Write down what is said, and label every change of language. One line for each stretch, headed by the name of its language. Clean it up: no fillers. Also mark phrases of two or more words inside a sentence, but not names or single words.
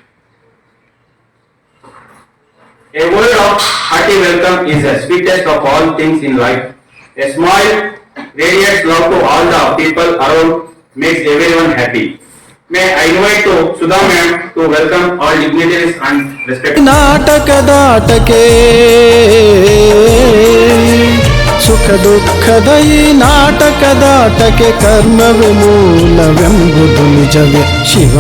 English: A word of hearty welcome is the sweetest of all things in life. A smile radiates love to all the people around, makes everyone happy. May I invite to Sudha ma'am to welcome all dignitaries and respected.
Kannada: ನಾಟಕದಾಟಕೆ ಸುಖ ದುಃಖದ ಈ ನಾಟಕದಾಟಕೆ ಕರ್ಮವೇ ಮೂಲವೆಂಬುದು ನಿಜವೇ. ಶಿವ